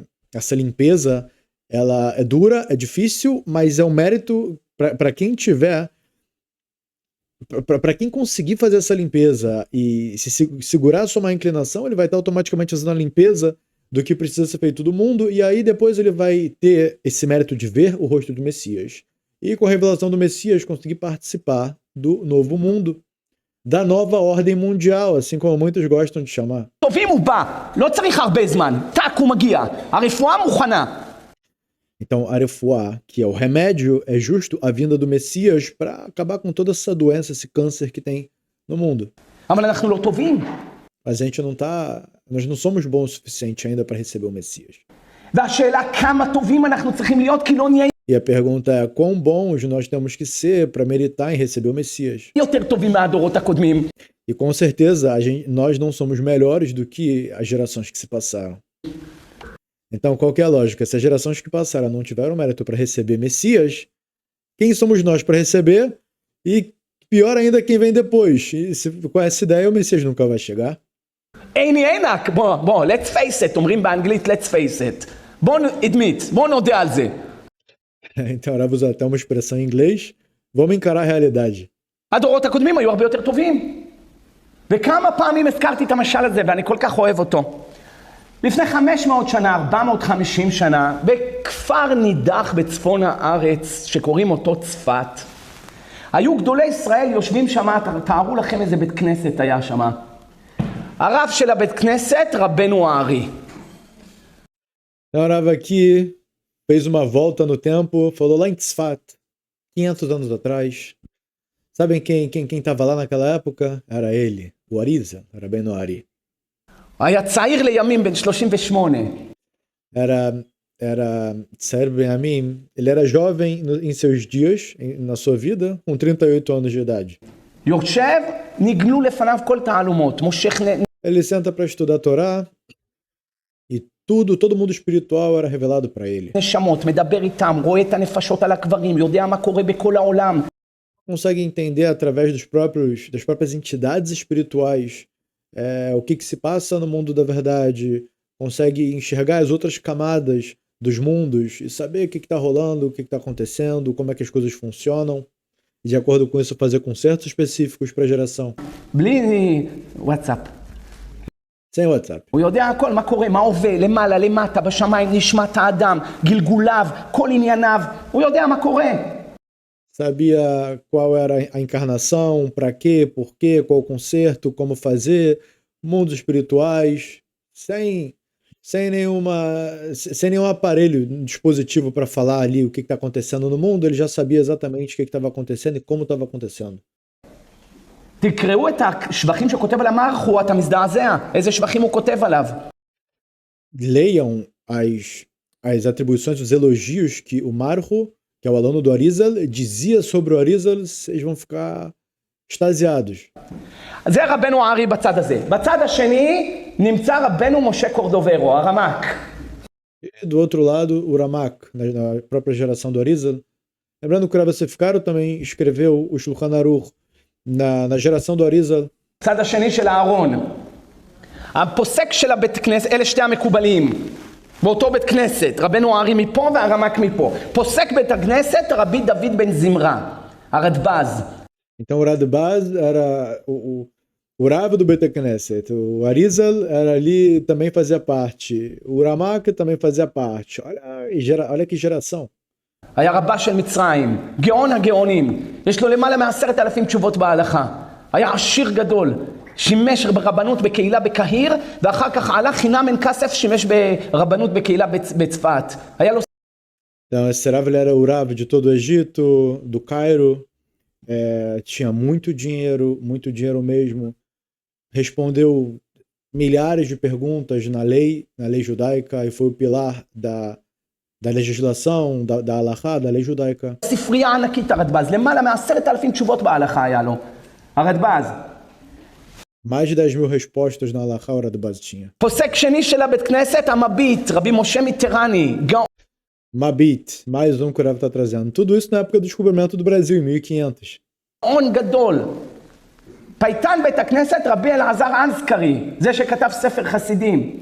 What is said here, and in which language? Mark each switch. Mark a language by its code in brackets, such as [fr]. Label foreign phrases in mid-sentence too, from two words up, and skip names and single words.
[pt] Essa limpeza, ela é dura, é difícil, mas é um mérito para quem tiver, para quem conseguir fazer essa limpeza e se segurar a sua má inclinação, ele vai estar automaticamente fazendo a limpeza do que precisa ser feito do mundo, e aí depois ele vai ter esse mérito de ver o rosto do Messias. E com a revelação do Messias conseguir participar do novo mundo, da nova ordem mundial, assim como muitos gostam de chamar. [he] טובים הוא בא, לא צריך הרבה זמן, טק הוא מגיע, הרפואה מוכנה. [pt] Então, a refuá, que é o remédio, é justo a vinda do Messias para acabar com toda essa doença, esse câncer que tem no mundo. [he] אבל אנחנו לא טובים. [pt] Mas a gente nós não somos bons o suficiente ainda para receber o Messias. [he] והשאלה כמה טובים אנחנו צריכים להיות, כי לא נהיה [pt] E a pergunta é, quão bons nós temos que ser para meritar em receber o Messias? [he] יותר טובים מהדורות הקודמים. [pt] E com certeza nós não somos melhores do que as gerações que se passaram. Então, qual que é a lógica? Se as gerações que passaram não tiveram mérito para receber Messias, quem somos nós para receber? E pior ainda, quem vem depois? E com essa ideia, o Messias nunca vai chegar. [he] עיני עינק, בוא, [en] let's face it, [he] אומרים באנגלית [en] let's face it. [he] בוא admit, בוא נודה על זה. [pt] Então, agora vou usar até uma expressão em inglês. Vamos encarar a realidade. [he] הדורות הקודמים היו הרבה יותר טובים. וכמה פעמים הזכרתי את המשל הזה, ואני כל כך אוהב אותו. לפני 500 שנה, 450 שנה, בכפר נידח בצפון הארץ, שקוראים אותו צפת, היו גדולי ישראל יושבים שם, תארו לכם איזה בית כנסת היה שם. הרב של הבית כנסת, רבנו הארי. [pt] O Rav aqui fez uma volta no tempo, falou lá em Tzfat, 500 anos atrás. Sabem quem estava lá naquela época? Era ele, o Arizal, Rabbeinu Ari. [he] היה צעיר לימים בן 38. [pt] Era [he] צעיר לימים, [pt] ele era jovem em seus dias, na sua vida, com 38 anos de idade. [he] יושב, נגלו לפניו כל תעלומות. מושך [pt] Ele senta para estudar a Torá e todo mundo espiritual era revelado para ele. [he] נשמות, מדבר איתם, רואה את הנפשות על הקברים, יודע מה קורה בכל העולם. [pt] Consegue entender através das próprias entidades espirituais o que se passa no mundo da verdade, consegue enxergar as outras camadas dos mundos e saber o que está rolando, o que está acontecendo, como é que as coisas funcionam, e de acordo com isso fazer concertos específicos para a geração. [he] בלי וואטסאפ. [pt] Sem WhatsApp. [he] הוא יודע הכל, מה קורה, מה עובר, למעלה, למטה, בשמיים, נשמת האדם, גלגוליו, כל ענייניו, הוא יודע מה קורה. [pt] Sabia qual era a encarnação, para quê, por quê, qual o conserto, como fazer, mundos espirituais, sem nenhum aparelho, dispositivo para falar ali o que está acontecendo no mundo, ele já sabia exatamente o que estava acontecendo e como estava acontecendo. [he] תקראו את השבחים שכותב על המערכו, אתה מזדעזע, איזה שבחים הוא כותב עליו. [pt] Leiam as atribuições, os elogios que o Marro, que é o aluno do Arizal, dizia sobre o Arizal, vocês vão ficar extasiados. [he] זה רבנו הארי בצד הזה. בצד השני נמצא רבנו משה קורדוברו, הרמ"ק. [pt] E do outro lado, o Ramak, na própria geração do Arizal. Lembrando que o Rav Sefikaro também escreveu o Shulchan Aruch na geração do Arizal. [he] בצד השני של הארון. הפוסק של הבית כנסת, אלה שתי המקובלים. באותו בית כנסת, רבנו הארי מפה והרמ"ק מפה. פוסק בית הכנסת, רבי דוד בן זמרה, הרדב"ז. [pt] Então o Radbaz era o Rav do [he] בית כנסת, [pt] o Arizal era ali, também fazia parte, o Ramak também fazia parte. Olha que geração. [he] היה רבה של מצרים, גאון הגאונים, יש לו למעלה מ10,000 תשובות בהלכה. היה עשיר גדול, שימש ברבנות בקהילה בקהיר, ואחר כך עלה חינם אין כסף, שימש ברבנות בקהילה בצפת. היה לו... [pt] Então esse Rav, ele era o Rav de todo o Egito, do Cairo, tinha muito dinheiro mesmo, respondeu milhares de perguntas na lei judaica e foi o pilar da legislação, da halakha, da lei judaica. [he] ספרייה ענקית הרדב"ז, למעלה מ10,000 תשובות בהלכה היה לו. הרדב"ז. [pt] Mais de 10.000 respostas na halakha o Radbaz tinha. [he] פוסק שני של הבית כנסת, המביט, רבי משה מיטרני, גאון. [pt] Mabit, mais um que o Rav está trazendo. Tudo isso na época do descobrimento do Brasil, em 1500. [he] גאון גדול. פייטן בית הכנסת, רבי אלעזר אנסקרי, זה שכתב ספר חסידים.